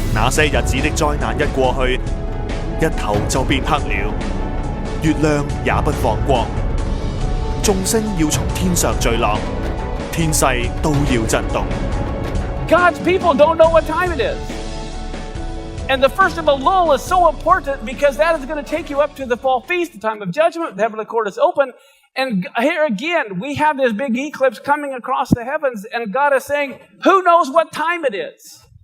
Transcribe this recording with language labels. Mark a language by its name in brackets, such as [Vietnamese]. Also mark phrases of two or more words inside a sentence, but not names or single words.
[Chinese] 些日子的災難一過去，日頭就變黑了，月亮也不放光，眾星要從天上墜落，天勢都要震動。 [English] God's people don't know what time it is. And the first of Elul is so important because that is going to take you up to the fall feast, the time of judgment. The heavenly court is open. And here again, we have this big eclipse coming across the heavens, and God is saying, who knows what time it is?